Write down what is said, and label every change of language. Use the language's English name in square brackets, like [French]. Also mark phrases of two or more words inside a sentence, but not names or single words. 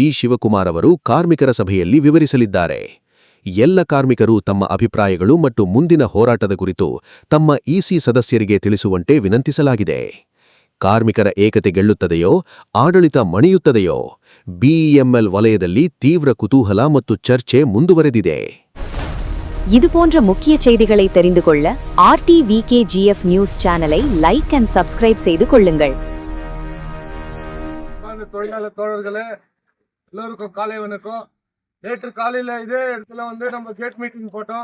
[Kannada] ಶಿವಕುಮಾರ್ ಅವರು ಕಾರ್ಮಿಕರ ಸಭೆಯಲ್ಲಿ ವಿವರಿಸಲಿದ್ದಾರೆ. ಎಲ್ಲ ಕಾರ್ಮಿಕರು ತಮ್ಮ ಅಭಿಪ್ರಾಯಗಳು ಮತ್ತು ಮುಂದಿನ ಹೋರಾಟದ ಕುರಿತು ತಮ್ಮ ಇಸಿ ಸದಸ್ಯರಿಗೆ ತಿಳಿಸುವಂತೆ ವಿನಂತಿಸಲಾಗಿದೆ. ಕಾರ್ಮಿಕರ ಏಕತೆ ಗೆಲ್ಲುತ್ತದೆಯೋ, ಆಡಳಿತ ಮಣಿಯುತ್ತದೆಯೋ? ಬಿಇಎಂಎಲ್ ವಲಯದಲ್ಲಿ ತೀವ್ರ ಕುತೂಹಲ ಮತ್ತು ಚರ್ಚೆ ಮುಂದುವರೆದಿದೆ. [Tamil] இதுபோன்ற முக்கிய செய்திகளை தெரிந்து கொள்ள RTVKGF [English] news channel like and subscribe [Tamil] செய்து கொள்ளுங்கள். தொழிலாளர் தோழர்களே, எல்லோருக்கும் காலை வணக்கம். நேற்று காலையில் இதே இடத்துல நம்ம [English] gate meeting [Tamil] போட்டோம்.